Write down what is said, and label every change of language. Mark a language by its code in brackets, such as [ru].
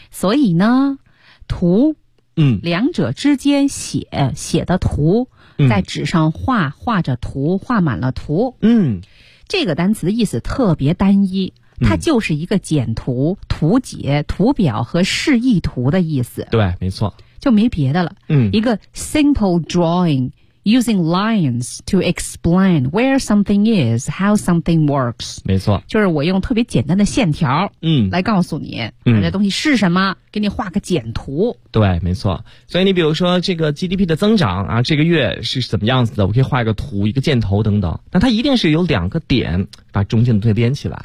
[zh] 所以呢图两者之间写的图在纸上画、画着图，画满了图。这个单词的意思特别单一，它就是一个简图、图解、图表和示意图的意思。对，没错。就没别的了。一个 [en] simple drawing,Using lines to explain where something is, how something works. [zh] 没错，就是我用特别简单的线条，来告诉你，这东西是什么，给你画个简图。对，没错。所以你比如说这个 GDP 的增长啊，这个月是怎么样子的，我可以画一个图，一个箭头等等。那它一定是有两个点把中间的东西连起来。